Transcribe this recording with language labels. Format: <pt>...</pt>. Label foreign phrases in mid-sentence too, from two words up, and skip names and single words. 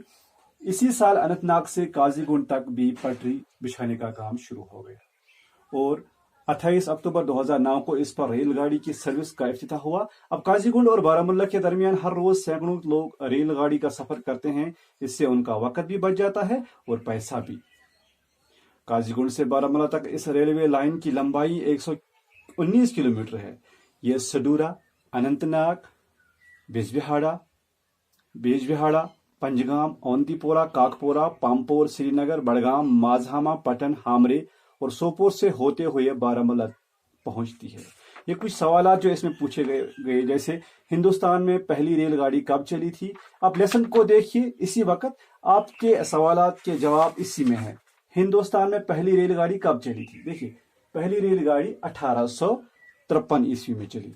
<ur>اسی سال اننت ناگ سے قاضی گنڈ تک بھی پٹری بچھانے کا کام شروع ہو گیا اور 28 اکتوبر 2009 کو اس پر ریل گاڑی کی سروس کا افتتاح ہوا. اب قاضی گنڈ اور بارہمولہ کے درمیان ہر روز سینکڑوں لوگ ریل گاڑی کا سفر کرتے ہیں. اس سے ان کا وقت بھی بچ جاتا ہے اور پیسہ بھی. قاضی گنڈ سے بارہمولہ تک اس ریلوے لائن کی لمبائی 119 کلومیٹر ہے. یہ سڈورا، اننت ناگ، بیجبہاڑا، پنجگام، اونتی پورہ، کاکپورہ، پامپور، سری نگر، بڑگام، مازہامہ، پٹن، ہامرے اور سوپور سے ہوتے ہوئے بارہمولہ پہنچتی ہے. یہ کچھ سوالات جو اس میں پوچھے گئے، جیسے ہندوستان میں پہلی ریل گاڑی کب چلی تھی. آپ لیسن کو دیکھیے، اسی وقت آپ کے سوالات کے جواب اسی میں ہیں. ہندوستان میں پہلی ریل گاڑی کب چلی تھی؟ دیکھیے، پہلی ریل گاڑی 1853 عیسوی میں چلی.</ur>